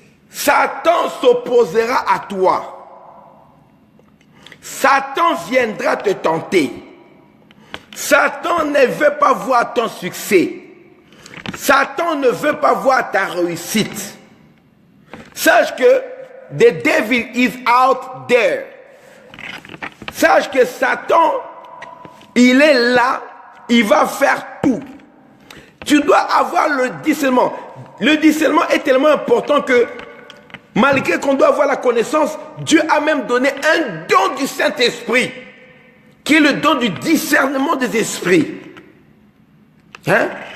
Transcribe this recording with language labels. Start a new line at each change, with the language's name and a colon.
French: Satan s'opposera à toi. Satan viendra te tenter. Satan ne veut pas voir ton succès. Satan ne veut pas voir ta réussite. Sache que
English: the devil is out there.
French: Sache que Satan, il est là, il va faire tout. Tu dois avoir le discernement. Le discernement est tellement important que malgré qu'on doit avoir la connaissance, Dieu a même donné un don du Saint-Esprit, qui est le don du discernement des esprits. Hein?